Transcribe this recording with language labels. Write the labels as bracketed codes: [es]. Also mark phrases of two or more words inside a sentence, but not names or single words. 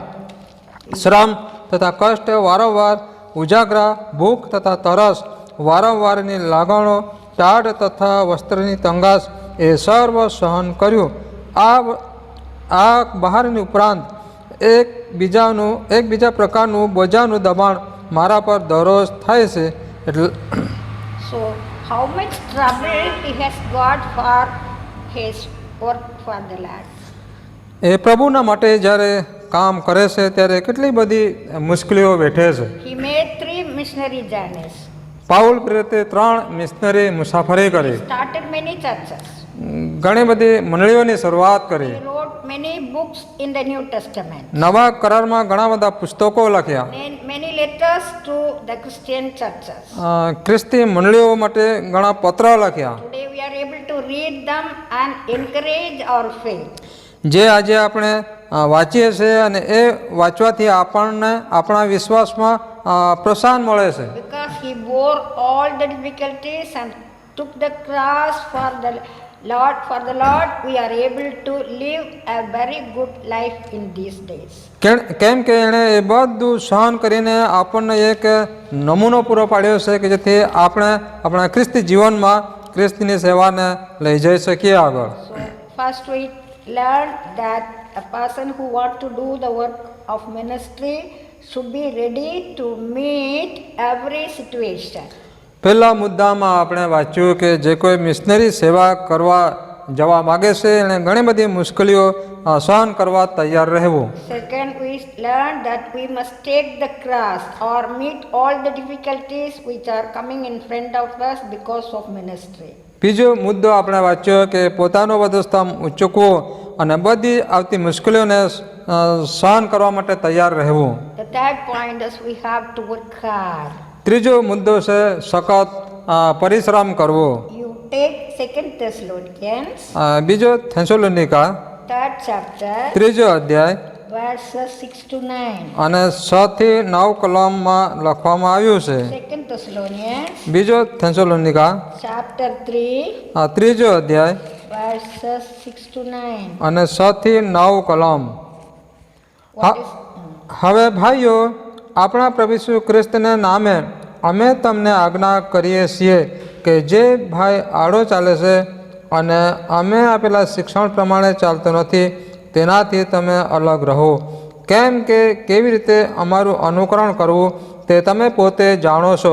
[gu] શ્રમ તથા કષ્ટ વારંવાર, ઉજાગરા, ભૂખ તથા તરસ, વારંવારની લાગણો, ટાઢ તથા વસ્ત્રની તંગાસ એ સર્વ સહન કર્યું. આ બહારની ઉપરાંત એકબીજા પ્રકારનું બોજાનું દબાણ મારા પર દરરોજ થાય છે. એટલે [en] So, how much trouble he has got for his work for the Lord. [gu] એ પ્રભુના માટે જ્યારે કામ કરે છે ત્યારે કેટલી બધી મુશ્કેલીઓ વેઠે છે. [en] He made 3 missionary journeys, [gu] પાઉલ પ્રેરિતે 3 મિશનરી મુસાફરી કરી, [en] started many churches. [gu] ઘણી બધી મંડળીઓની શરૂઆત કરી, [en] He wrote many books in the New Testament, [gu] નવા કરારમાં ઘણા બધા પુસ્તકો લખ્યા, [en] and many letters to the Christian churches. [gu] ખ્રિસ્તી મંડળીઓ માટે ઘણા પત્ર લખ્યા. [en] Today we are able to read them and encourage our faith. [gu] જે આજે આપણે વાંચીએ છીએ અને એ વાંચવાથી આપણને આપણા વિશ્વાસમાં પ્રોત્સાહન મળે છે. [en] Because he bore all the difficulties and took the cross for the Lord, we are able to live a very good life in these days. [gu] કેમ કે એણે એ બધું સહન કરીને આપણને એક નમૂનો પૂરો પાડ્યો છે કે જેથી આપણે આપણા ખ્રિસ્તી જીવનમાં ખ્રિસ્તીની સેવાને લઈ જઈ શકીએ આગળ. [en] So first we learned that a person who wants to do the work of ministry should be ready to meet every situation. [gu] પહેલા મુદ્દામાં આપણે વાંચ્યું કે જે કોઈ મિશનરી સેવા કરવા જવા માગે છે એણે ઘણી બધી મુશ્કેલીઓ સહન કરવા તૈયાર રહેવું. [en] Second, we learned that we must take the cross or meet all the difficulties which are coming in front of us because of ministry. [gu] બીજો મુદ્દો આપણે વાંચ્યો કે પોતાનો વધસ્તંભ ઊંચકવો અને બધી આવતી મુશ્કેલીઓને સહન કરવા માટે તૈયાર રહેવું. [en] The third point is we have to work hard. [gu] ત્રીજો મુદ્દો છે સખત પરિશ્રમ કરવો. [en] You take 2 Thessalonians, [gu] બીજો થેસલોનિકા, [en] 3rd chapter, [gu] ત્રીજો અધ્યાય [en] verses 6 to 9. [gu] અને 6 થી 9 કલમમાં લખવામાં આવ્યું છે. [en] 2 Thessalonians, [gu] બીજો થેસલોનિકા, [en] chapter 3, [gu] ત્રીજો અધ્યાય [en] verses 6 to 9. [gu] અને 6 થી 9 કલમ. [en] What is [gu] હવે ભાઈઓ, આપણા પ્રભુ ઈસુ ખ્રિસ્તને નામે અમે તમને આજ્ઞા કરીએ છીએ કે જે ભાઈ આડો ચાલે છે અને અમે આપેલા શિક્ષણ પ્રમાણે ચાલતો નથી તેનાથી તમે અલગ રહો. કેમ કે કેવી રીતે અમારું અનુકરણ કરવું તે તમે પોતે જાણો છો.